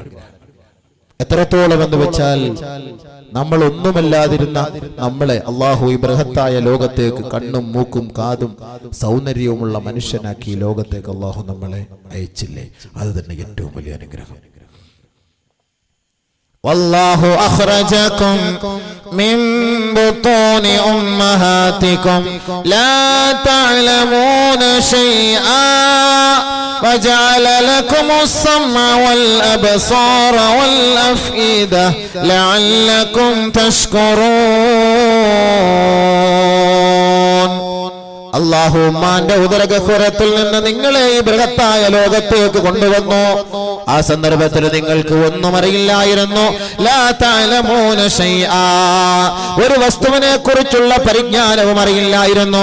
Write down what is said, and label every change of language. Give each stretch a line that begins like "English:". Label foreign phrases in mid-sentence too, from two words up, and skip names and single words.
Malayalam: എത്രത്തോളം എന്ന് വെച്ചാൽ, നമ്മൾ ഒന്നുമല്ലാതിരുന്ന നമ്മളെ അള്ളാഹു ഈ ബൃഹത്തായ ലോകത്തേക്ക് കണ്ണും മൂക്കും കാതും സൗന്ദര്യവുമുള്ള മനുഷ്യനാക്കി ലോകത്തേക്ക് അള്ളാഹു നമ്മളെ അയച്ചില്ലേ? അത് തന്നെ ഏറ്റവും വലിയ അനുഗ്രഹം.
Arabic: والله أخرجكم من بطون أمهاتكم لا تعلمون شيئا وجعل لكم السمع والأبصار والأفئدة لعلكم تشكرون.
Malayalam: അല്ലാഹു ഉമ്മാന്റെ ഉദരഗഹ്വരത്തിൽ നിന്ന് നിങ്ങളെ ഈ ബൃഹത്തായ ലോകത്തേക്ക് കൊണ്ടുവന്നു. ആ സന്ദർഭത്തിൽ നിങ്ങൾക്ക് ഒന്നും അറിയില്ലായിരുന്നു.
Arabic: لا تعلمون شيئا,
Malayalam: ഒരു വസ്തുവിനെ കുറിച്ചുള്ള പരിജ്ഞാനവും അറിയില്ലായിരുന്നു.